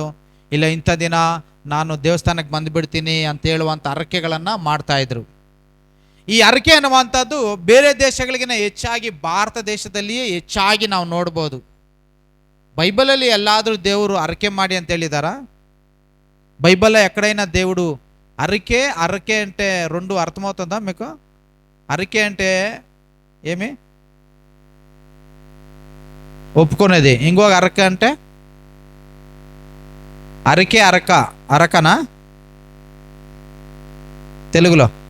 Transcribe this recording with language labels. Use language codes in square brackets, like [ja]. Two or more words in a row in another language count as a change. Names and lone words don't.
[kn] ಇಲ್ಲ ಇಂಥ ದಿನ ನಾನು ದೇವಸ್ಥಾನಕ್ಕೆ ಬಂದುಬಿಡ್ತೀನಿ ಅಂತ ಹೇಳುವಂಥ ಹರಕೆಗಳನ್ನು ಮಾಡ್ತಾಯಿದ್ರು. ಈ ಹರಕೆ ಅನ್ನುವಂಥದ್ದು ಬೇರೆ ದೇಶಗಳಿಗಿಂತ ಹೆಚ್ಚಾಗಿ ಭಾರತ ದೇಶದಲ್ಲಿಯೇ ಹೆಚ್ಚಾಗಿ ನಾವು ನೋಡ್ಬೋದು. ಬೈಬಲಲ್ಲಿ ಎಲ್ಲಾದರೂ ದೇವರು ಹರಕೆ ಮಾಡಿ ಅಂತ ಹೇಳಿದಾರಾ? [te] బైబిల్ ఎక్కడైనా దేవుడు అరకే అంటే రెండు అర్థమవుతుందా మీకు? అరకే అంటే ఏమి? ఒప్పుకునేది. ఇంకొక అరక అంటే అరకే అరకనా తెలుగులో?